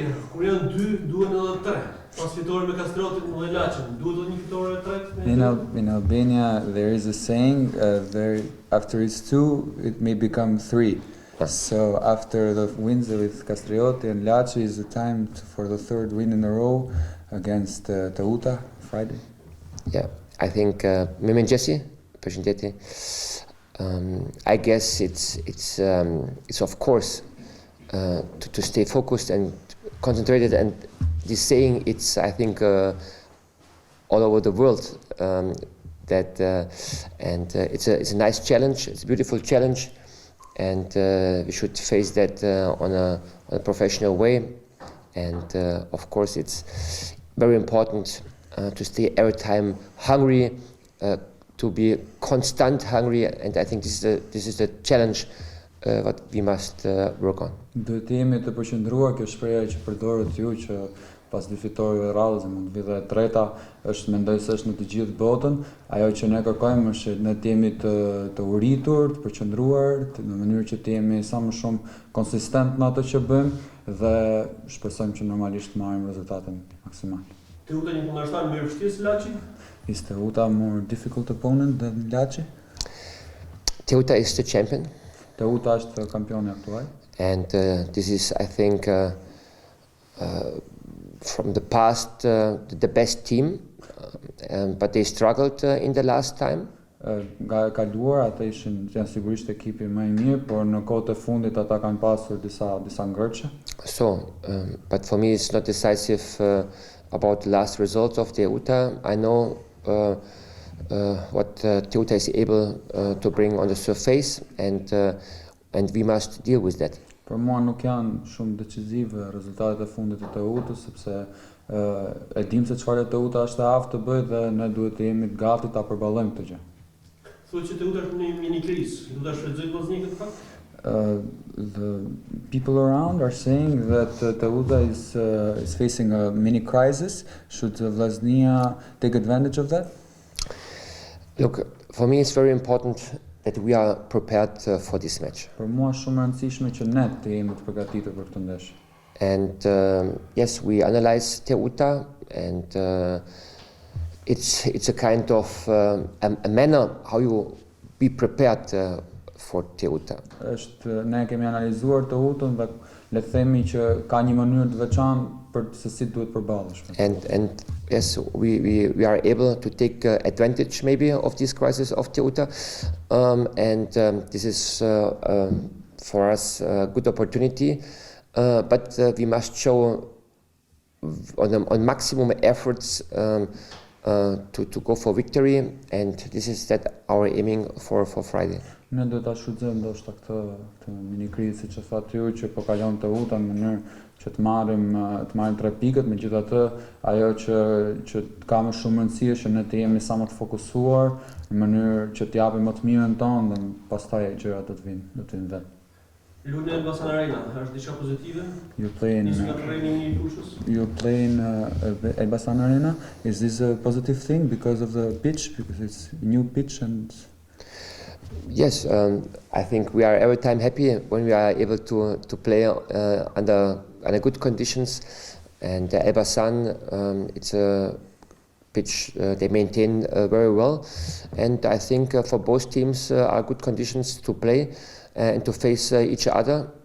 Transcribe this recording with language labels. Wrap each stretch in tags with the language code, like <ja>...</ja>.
<sq>Kur janë dy, duhen edhe tre. Pas fitore me Kastriotin dhe Laçin, duhet edhe një fitore e tretë?</sq> <en>In Albania, there is a saying, after it's two, it may become three. So after the wins with Kastrioti and Laçi is the time for the third win in a row against Teuta Friday. Yeah, I think</en> <sq>ndeshja, përshëndetje.</sq> <en>I guess it's of course to stay focused and concentrated, and this saying it's I think all over the world that and it's a nice challenge. It's a beautiful challenge, and we should face that on a professional way. And of course, it's very important to stay every time hungry, to be constant hungry, and I think this is the challenge what we must work on.</en> <sq>Duhet të jemi të përqendruar, kjo shpreha që përdoret ju që pas dy fitoreve radhës mund të vi dhe e treta, është mendoj se është në të gjithë botën. Ajo që ne kërkojmë është ne të jemi të uritur, të përqendruar, në mënyrë që të jemi sa më shumë konsistent në ato që bëjmë dhe shpresojmë që normalisht të marrim rezultatin maksimal. Teuta një kundërshtar më i vështirë se Laçi?</sq> <en>Is Teuta a more difficult opponent than Laçi? Teuta is the champion.</en> <sq>Teuta është kampioni aktual.</sq> <en>And this is, I think, from the past, the best team, but they struggled in the last time.</en> <sq>Nga e kaluar ata janë sigurisht ekipi më i mirë, por në kohët e fundit ata kanë pasur disa ngërçe.</sq> <en>So, but for me it's not decisive about the last results of Teuta. I know what Teuta is able to bring on the surface, and we must deal with that.</en> <sq>Për mua nuk janë shumë decisive rezultatet e fundit të Teutës, sepse e dim se çfarë Teuta është e aftë të bëjë dhe ne duhet të jemi të gati ta përballojmë këtë gjë. Thuhet që Teuta është në një mini krizë, do ta shfrytëzojë Vllaznia këtë fakt?</sq> <en>The people around are saying that Teuta is facing a mini crisis. Should Vllaznia take advantage of that? Look, for me it's very important that we are prepared for this match.</en> <sq>Për mua është shumë e rëndësishme që ne të jemi të përgatitur për këtë ndeshje.</sq> <en>And yes, we analyze Teuta, and it's a kind of a manner how you be prepared for Teuta.</en> <sq>Ne kemi analizuar Teutën dhe le të themi që ka një mënyrë të veçantë për se si duhet përballesh.</sq> <en>And yes, we are able to take advantage maybe of this crisis of Teuta, and this is for us a good opportunity. But we must show on maximum efforts to go for victory, and this is that our aiming for Friday.</en> <sq>Ne duhet ta shfrytëzojmë ndoshta këtë mini krizë, siç e thatë ju, që po kalon Teuta në mënyrë që të marrim 3 pikët. Megjithatë, ajo që ka më shumë rëndësi është që ne të jemi sa më të fokusuar në mënyrë që të japim më të mirën tonë dhe pastaj gjërat do të vinë vetë. Lunë në Elbasan Arena, është diçka pozitive?</sq> <en>You play in Elbasan Arena. Is this a positive thing because of the pitch, because it's a new pitch? And yes, I think we are every time happy when we are able to play under good conditions. And Elbasan, it's a pitch they maintain very well, and I think for both teams are good conditions to play and to face each other.</en>